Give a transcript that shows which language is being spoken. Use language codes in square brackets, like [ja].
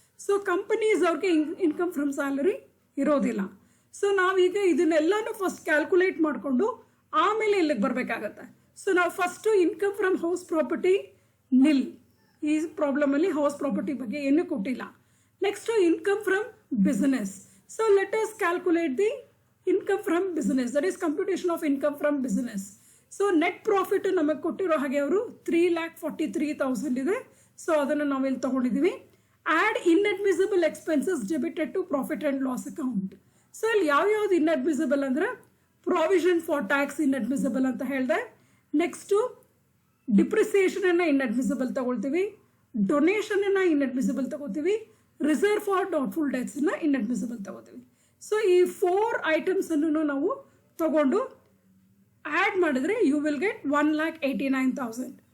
[kn] So companies ಅವ್ರಿಗೆ income from salary ಇರೋದಿಲ್ಲ. So ನಾವೀಗ ಇದನ್ನೆಲ್ಲಾನು ಫಸ್ಟ್ ಕ್ಯಾಲ್ಕುಲೇಟ್ ಮಾಡಿಕೊಂಡು ಆಮೇಲೆ ಇಲ್ಲಿಗೆ ಬರಬೇಕಾಗತ್ತೆ. ಸೊ ನಾವು first income from house property ನಿಲ್, ಈ ಪ್ರಾಬ್ಲಮ್ ಅಲ್ಲಿ ಹೌಸ್ ಪ್ರಾಪರ್ಟಿ ಬಗ್ಗೆ ಏನು ಕೊಟ್ಟಿಲ್ಲ. [en] Next, income from business. So let us calculate the income from business. That is computation of income from business. [kn] So net profit ನಮಗೆ ಕೊಟ್ಟಿರೋ ಹಾಗೆ ಅವರು 3,43,000 ಇದೆ. ಸೊ ಅದನ್ನು ನಾವು ಇಲ್ಲಿ ತಗೊಂಡಿದ್ದೀವಿ. [en] Add inadmissible expenses debited to profit and loss account. [kn] So ಇಲ್ಲಿ ಯಾವ್ಯಾವ್ದು ಇನ್ಅಡ್ಮಿಸಿಬಲ್ ಅಂದ್ರೆ ಪ್ರಾವಿಷನ್ ಫಾರ್ ಟ್ಯಾಕ್ಸ್ ಇನ್ಅಡ್ಮಿಸಿಬಲ್ ಅಂತ ಹೇಳಿದೆ. ನೆಕ್ಸ್ಟ್ ಡಿಪ್ರಿಸಿಯೇಷನ್ ಅನ್ನ ಇನ್ಅಡ್ಮಿಸಿಬಲ್ ತಗೊಳ್ತೀವಿ, ಡೊನೇಷನ್ ಅನ್ನ ಇನ್ಅಡ್ಮಿಸಿಬಲ್ ತಗೋತೀವಿ, ರಿಸರ್ವ್ ಫಾರ್ ಡೌಟ್ಫುಲ್ ಡೆಟ್ಸ್ ನ ಇನ್ಅಡ್ಮಿಸಿಬಲ್ ತಗೋತೀವಿ. ಸೊ ಈ 4 ಐಟಮ್ಸ್ ಅನ್ನು ನಾವು ತಗೊಂಡು ಆಡ್ ಮಾಡಿದ್ರೆ [en] you will get [kn] 1,89,000.